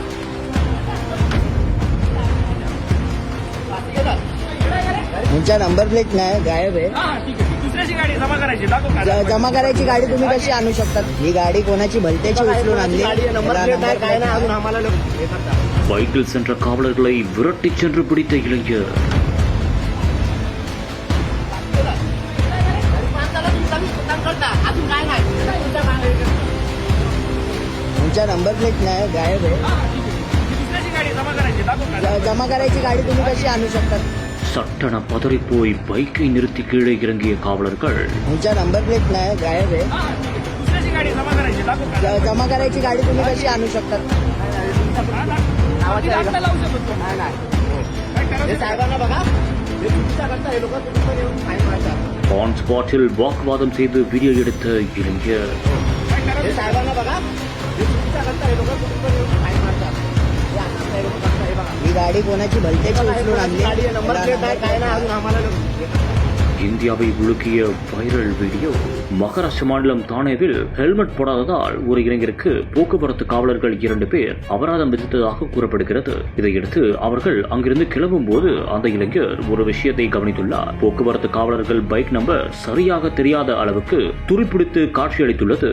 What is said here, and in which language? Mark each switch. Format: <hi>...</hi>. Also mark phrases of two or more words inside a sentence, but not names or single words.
<mr>तुमचा</mr> <en>number plate</en> <mr>नाही, गायब आहे. दुसऱ्याची गाडी जमा करायची, दाखव जमा करायची गाडी तुम्ही कशी आणू शकतात? ही गाडी कोणाची भलत्याची उचलून आणली. नंबर याला प्लेट नंबर नाही, काय प्लेट नाही, अजून नाही. आम्हाला हे करता.</mr> <ta>பைக்கில் சென்ற காவலர்களை விரட்டிச் சென்று பிடித்த இளைஞர்.</ta> <mr>माणसाला तुम्ही कमी मतदान करता, अजून काय नाही. तुमचा</mr> <en>number plate</en> <mr>नाही, गायब आहे. दुसऱ्याची गाडी जमा करायची, दाखव जमा करायची गाडी तुम्ही कशी आणू शकतात?</mr> <ta>சட்டென பதறிப்போய் பைக்கை நிறுத்தி கீழே இறங்கிய காவலர்கள்</ta> <mr>तुमचा</mr> <en>number plate</en> <mr>नाही, गायब आहे. दुसऱ्याची गाडी जमा करायची, दाखव जमा करायची गाडी तुम्ही कशी आणू शकतात? आपल्याला लावू शकतो. नाही, नाही. काय हे करायचं? साहेबांना बघा, हे चुकीचा करता, हे लोक तुम्ही पण येऊन फाईन मारतात.</mr> <en>on spot</en> <ta>வாக்குவாதம் செய்து வீடியோ எடுத்த இளைஞர்.</ta> <mr>काय करायचं? हे साहेबांना बघा, हे चुकीचा करता, हे लोक तुम्ही पण येऊन फाईन मारतात. हे आता हे लोक करता, हे बघा. ही गाडी कोणाची भलत्याची उचलून आणली. गाडी आहे, नंबर याला प्लेट नाही, नंबर काय प्लेट नाही, नाही. अजून आम्हाला हे करता.</mr> <ta>இந்தியாவை உலுக்கிய வைரல் வீடியோ. மகாராஷ்டிர மாநிலம் தானேவில் ஹெல்மெட் போடாததால் ஒரு இளைஞருக்கு போக்குவரத்து காவலர்கள் 2 பேர் அபராதம் விதித்ததாக கூறப்படுகிறது. இதையடுத்து அவர்கள் அங்கிருந்து கிளம்பும் போது அந்த இளைஞர் ஒரு விஷயத்தை கவனித்துள்ளார். போக்குவரத்து காவலர்கள் பைக் நம்பர் சரியாக தெரியாத அளவுக்கு துருப்பிடித்து காட்சியளித்துள்ளது.</ta>